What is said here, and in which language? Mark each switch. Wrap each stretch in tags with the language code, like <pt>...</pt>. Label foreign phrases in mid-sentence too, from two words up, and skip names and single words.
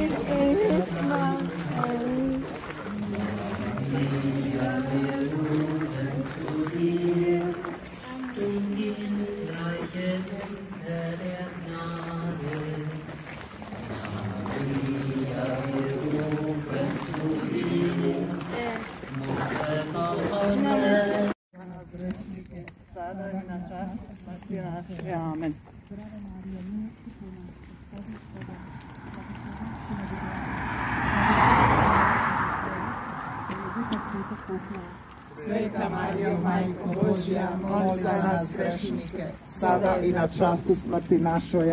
<de>Maria, wir rufen zu dir. Du Kindreiche Mutter der Gnade. Maria, wir rufen zu dir. Mutter Gottes.</de> <hr>Sada i na času smrti naše. Amen. Sveta Marijo, Majko Božja, moli za nas grešnike, sada i na času smrti našoj.</hr>